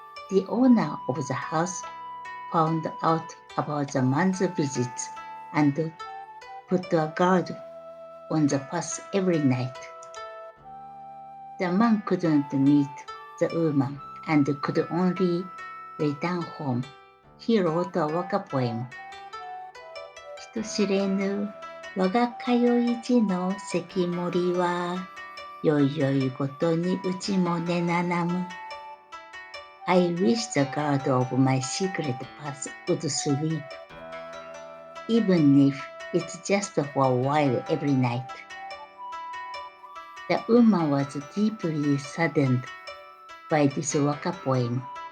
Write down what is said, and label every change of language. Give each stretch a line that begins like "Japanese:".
English: The owner of the house found out about the man's visit and put a guard on the path every night. The man couldn't meet the woman and could only return home. He wrote a Waka poem.
Japanese: 人知れぬ我が通い地の関森は、よいよいごとにうちもねななむ。
English: I wish the guard of my secret path would sleep, even if it's just for a while every night. The woman was deeply saddened by this Waka poem.